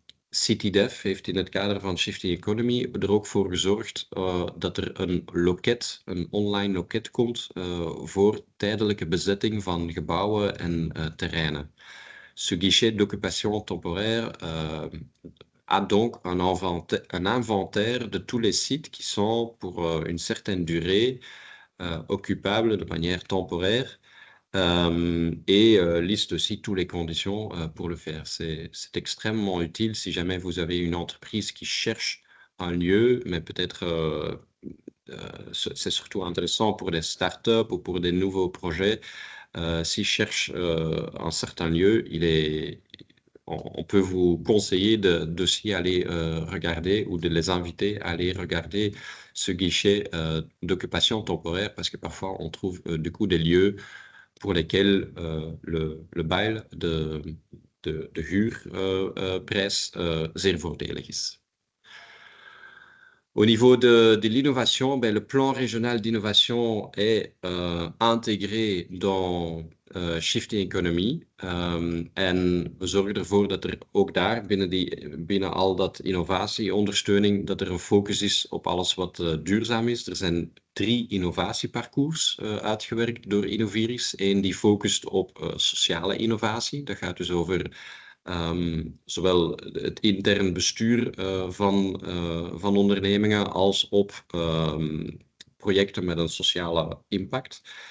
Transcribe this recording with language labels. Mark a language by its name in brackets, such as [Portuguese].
[Dutch] CityDev heeft in het kader van Shifting Economy er ook voor gezorgd dat er een online loket komt voor tijdelijke bezetting van gebouwen en terreinen. [French] Ce guichet d'occupation temporaire a donc un inventaire de tous les sites qui sont pour une certaine durée occupables de manière temporaire et liste aussi toutes les conditions pour le faire. C'est extrêmement utile si jamais vous avez une entreprise qui cherche un lieu, mais peut-être c'est surtout intéressant pour des startups ou pour des nouveaux projets. S'ils cherchent un certain lieu, on peut vous conseiller d'aussi aller regarder ou de les inviter à aller regarder ce guichet d'occupation temporaire parce que parfois on trouve du coup des lieux pour lesquels le bail de [Dutch] huurprijs zeer voordelig is. [French] Au niveau de l'innovation, le plan régional d'innovation est intégré dans [Dutch] shifting economie. En we zorgen ervoor dat er ook daar binnen al dat innovatieondersteuning, dat er een focus is op alles wat duurzaam is. Er zijn 3 innovatieparcours uitgewerkt door Innoviris. Eén die focust op sociale innovatie. Dat gaat dus over zowel het intern bestuur van ondernemingen als op projecten met een sociale impact.